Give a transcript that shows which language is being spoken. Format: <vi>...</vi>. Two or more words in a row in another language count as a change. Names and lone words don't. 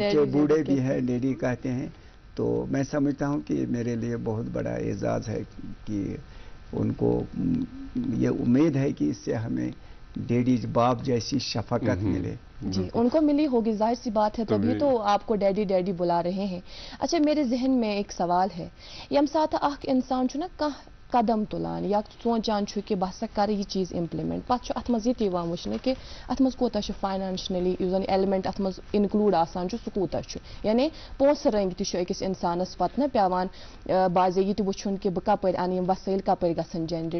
<ur>بچے بوڑھے بھی ہیں ڈیڈی کہتے ہیں. تو میں سمجھتا ہوں کہ میرے لیے بہت بڑا اعزاز ہے کہ ان کو یہ امید ہے کہ اس سے ہمیں ڈیڈی باپ جیسی شفقت ملے. جی ان کو ملی ہوگی, ظاہر سی بات ہے, تبھی تو آپ کو ڈیڈی ڈیڈی بلا رہے ہیں.</ur> <ks>اچھا میرے ذہن میں ایک سوال ہے, یم ساتھ اخ انسان چھنا کانٛہہ قدم تلان یا سوچان چھُ کہ بہٕ ہسا کرٕ یہ چیز امپلمنٹ, پتہٕ چھُ اتھ منٛز یہ تہِ یِوان وٕچھنہٕ کہ اتھ منٛز کوتاہ چھُ فاینانشلی یُس زن ایلیمنٹ اتھ منٛز انکلوٗڈ آسان چھُ سُہ کوٗتاہ چھُ, یعنی پونٛسہٕ رنٛگۍ تہِ چھُ أکِس انسانس پتہٕ نہ پیوان بازے یہِ تہِ وٕچھُن کہ بہٕ کپٲرۍ انہٕ یِم وسٲیل کپٲرۍ گژھن جنریٹ.</ks>